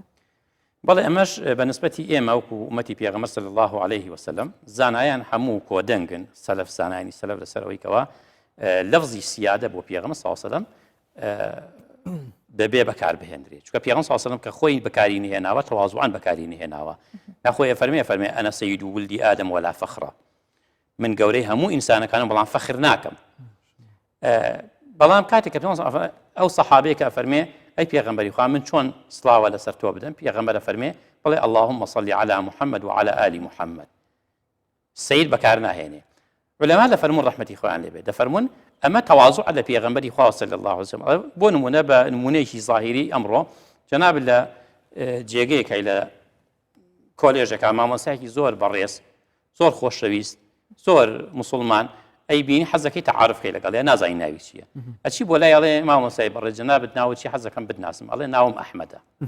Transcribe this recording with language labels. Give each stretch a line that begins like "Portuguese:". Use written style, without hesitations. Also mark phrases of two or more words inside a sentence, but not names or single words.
Central Kurdish: بەڵێ ئەمەش بەنسبەتی ئێمە وەکو ئومەتی پێغەمبەر
Arabic: صلی الله عليه وسلم
Central Kurdish: زانایان هەموو کۆدەنگن سەلەف زانایانی سەلەف لەسەرەوەی کەوا لەفزی سیادە بۆ پێغەمبەر
Arabic: صلی الله عليه وسلم
Central Kurdish: بەبێ بەکاربهێنرێت چونکە پێغەمبەر
Arabic: صلی الله عليه وسلم
Central Kurdish: کە خۆی بەکاری نهێناوە تەواضوعان بەکاری نهێناوە ناخۆی فەرمێ
Arabic: ئەنە سەید ولدی ئادەم ولا فەخرە
Central Kurdish: من گەورەی هەموو ئینسانەکانم بەڵام فەخر ناکەم بەڵام کاتێک کە پێغەمبەر ئەو سەحابەیە کە فەرمێ ئەی پێغەمبەری خوا من چۆن سڵاوە لەسەر تۆ بدەم پێغەمبەر فەرمێ بڵێ اللهم
Arabic: صل على محمد وعلى آل محمد
Central Kurdish: سید بەکار ناهێنێ علەما دەفەرمون ڕەحمەتی خۆیان لێ بێت دەفەرمون ئەمە تەواضع لە پێغەمبەری خوا
Arabic: صلی الله عليه وسلم
Central Kurdish: بۆ نمونە بە نمونەیەکی ظاهری ئەمڕۆ جەناب لە جێگەیەکەی لە کۆلێژێکە مامۆستایەکی زۆر بەڕێز زۆر خۆشەویست زۆر موسڵمان ئەی بینی حەزەکەی تەعارفکەی لەگەڵ ێ نازانی ناوی چییە ئەچی بۆ لای ئەڵێ مامۆستای بەڕێز جەنابت ناوت چی حەزەکەم بتناسم ئەڵێ ناوم ئەحمەدە